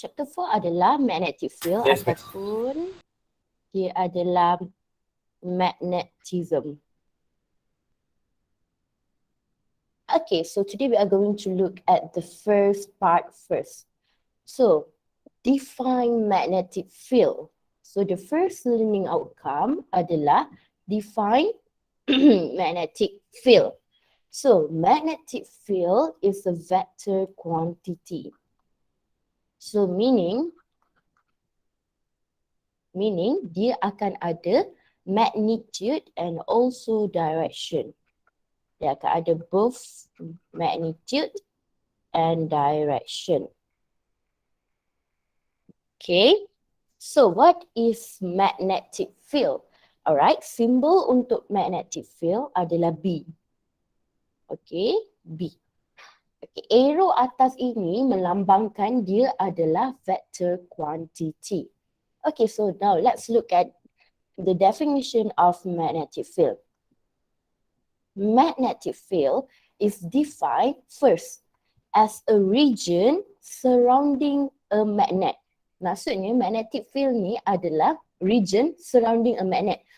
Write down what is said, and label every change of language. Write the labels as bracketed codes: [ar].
[ms] Chapter 4 adalah magnetic field [en] Yes, Miss. [ms] ataupun dia adalah magnetism. [en] Okay, so today we are going to look at the first part first. So, define magnetic field. So, the first learning outcome adalah define magnetic field. So, magnetic field is a vector quantity. So, meaning [ms] dia akan ada [en] magnitude and also direction. [ms] Dia akan ada [en] both magnitude and direction. Okay, so what is magnetic field? [ms] Alright, simbol untuk magnetic field adalah B. Okay, B. Okay, arrow atas ini melambangkan dia adalah vector quantity. [en] Okay, so now let's look at the definition of magnetic field. Magnetic field is defined first as a region surrounding a magnet. [ms] Maksudnya [en] magnetic field [ms] ni adalah [en] region surrounding a magnet.